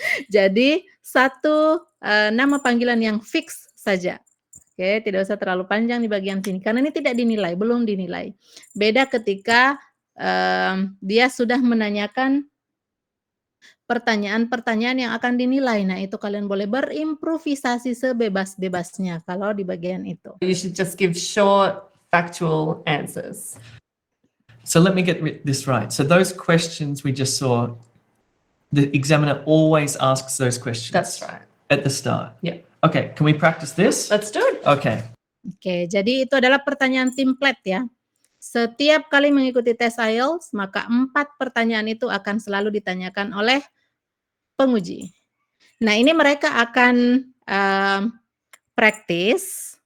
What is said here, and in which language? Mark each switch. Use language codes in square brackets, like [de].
[id] Jadi, satu nama panggilan yang fix saja. Oke, tidak usah terlalu panjang di bagian sini, karena ini tidak dinilai, belum dinilai. Beda ketika dia sudah menanyakan pertanyaan-pertanyaan yang akan dinilai. Nah, itu kalian boleh berimprovisasi sebebas-bebasnya kalau di bagian itu. [en] you should just give short, factual answers. So let me get this right. So those questions we just saw, the examiner always asks those questions. That's right. At the start. Yeah. Okay, can we practice this? Let's do it. Okay. [id] Oke, jadi itu adalah pertanyaan template ya. Setiap kali mengikuti tes IELTS, maka 4 pertanyaan itu akan selalu ditanyakan oleh penguji. Nah, ini mereka akan praktis.